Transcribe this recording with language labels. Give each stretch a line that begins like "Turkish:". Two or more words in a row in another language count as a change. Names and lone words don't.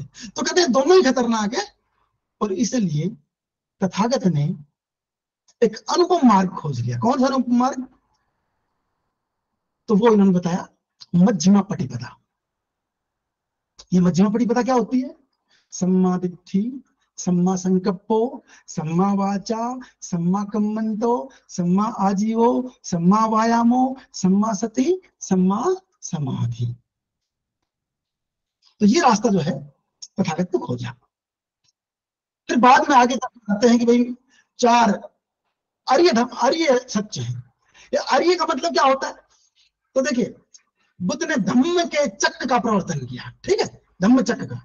Hindi: तो कहते हैं दोनों ही खतरनाक है, और इसलिए तथागत ने एक अनुपम मार्ग खोज लिया। कौन सा अनुपम मार्ग? तो वो इन्होंने बताया,
Pali: मध्यमा पटिपदा।
Hindi: ये
Pali: मध्यमा पटिपदा
Hindi: क्या होती है?
Pali: सम्मा दिट्ठी, सम्मा संकप्पो, सम्मा वाचा, सम्मा कम्मंतो, सम्मा आजीवो, सम्मा वायामो, सम्मा सति, सम्मा समाधि।
Hindi: तो ये रास्ता जो है तथागत ने खोजा। फिर बाद में आगे बताते हैं कि भाई 4 आर्य धर्म, आर्य सत्य है। ये आर्य का मतलब क्या होता है? तो देखिए, बुद्ध ने धम्म के चक्र का प्रवर्तन किया, ठीक है, धम्म चक्र का।